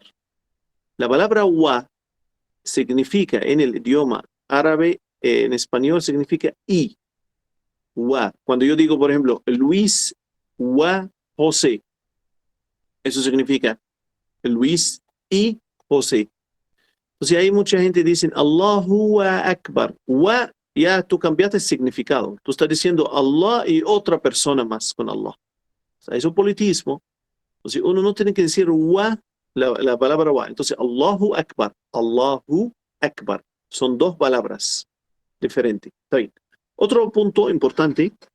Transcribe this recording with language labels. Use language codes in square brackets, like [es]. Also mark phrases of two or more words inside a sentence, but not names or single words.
[es] La palabra wa significa en el idioma árabe, en español significa y. Wa. Cuando yo digo, por ejemplo, Luis wa José, eso significa Luis y José. Entonces hay mucha gente que dice [ar] Allahu wa Akbar. [es] Wa, ya tú cambiaste el significado. Tú estás diciendo Allah y otra persona más con Allah. O sea, es un politismo. Entonces uno no tiene que decir wa, la palabra wa. [ar] Entonces Allahu Akbar. Allahu Akbar. [es] Son dos palabras diferentes. Está bien. Otro punto importante.